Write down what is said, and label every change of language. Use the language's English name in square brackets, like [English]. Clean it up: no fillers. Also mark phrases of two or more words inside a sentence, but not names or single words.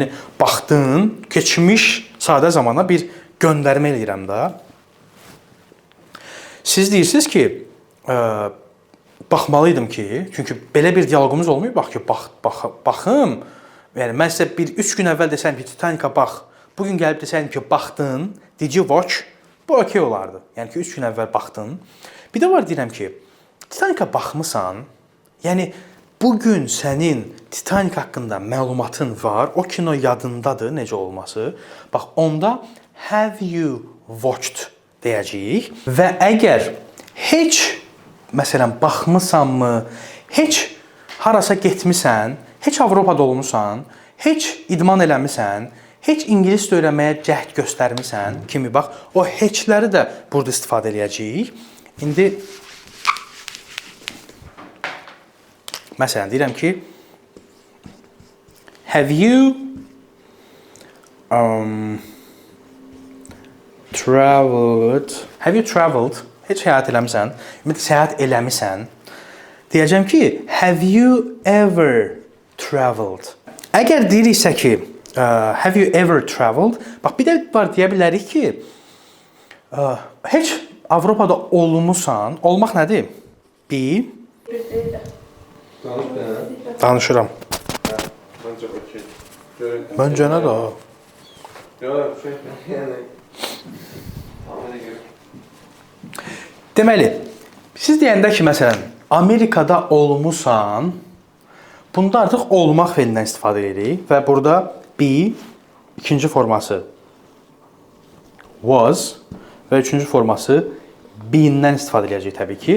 [Azerbaijani] Yəni, baxdın, keçmiş sadə zamana bir göndərmə eləyirəm də. Siz deyirsiniz ki, baxmalıydım ki, çünki belə bir dialoqumuz olmuyor. Bax ki, baxım. Yəni, mən sizə 3 gün əvvəl desəm ki, Titanic'a bax, bugün gəlib desəm ki, baxdın, [English] did you watch? [Azerbaijani] Bu okey olardı. Yəni ki, 3 gün əvvəl baxdın. Bir də var deyirəm ki, Titanic'a baxmısan, yəni bugün sənin Titanic haqqında məlumatın var, o kino yadındadır, necə olması. Bax, onda [English] have you watched [Azerbaijani] deyəcəyik və əgər heç, məsələn, baxmısanmı, heç harasa getmisən, heç Avropada olmusan, heç idman eləmisən, heç ingilis öyrənməyə cəhd göstərmisən kimi bax, o heçləri də burada istifadə edəcəyik. İndi məsələn deyirəm ki, [English] have you traveled? [Azerbaijani] Heç səyahət eləmisən? Ümumiyyətlə səyahət eləmisən? Deyəcəm ki, [English] have you ever traveled? [Azerbaijani] Əgər deyiriksə ki, [English] have you ever traveled? [Azerbaijani] Bax, bir də var deyə bilərik ki, heç Avropada olmusan, olmaq nədir? Danışıram. Məncə nə də? Deməli, siz deyəndə ki, məsələn, Amerikada olmusan, bunda artıq olmaq feilindən istifadə edirik və burada be ikinci forması was və üçüncü forması been-dən istifadə edəcəyik təbii ki.